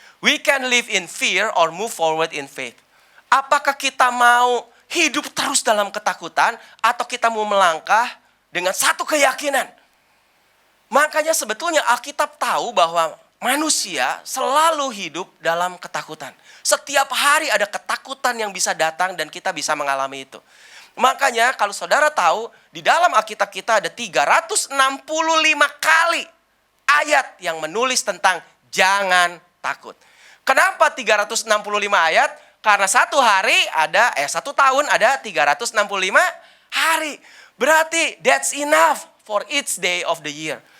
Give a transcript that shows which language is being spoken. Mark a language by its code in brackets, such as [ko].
[en] We can live in fear or move forward in faith. [id] Apakah kita mau hidup terus dalam ketakutan atau kita mau melangkah dengan satu keyakinan? Makanya sebetulnya Alkitab tahu bahwa manusia selalu hidup dalam ketakutan. Setiap hari ada ketakutan yang bisa datang dan kita bisa mengalami itu. Makanya kalau saudara tahu, di dalam Alkitab kita ada 365 kali ayat yang menulis tentang jangan takut. Kenapa 365 ayat? Karena satu tahun ada 365 hari. Berarti [en] that's enough for each day of the year.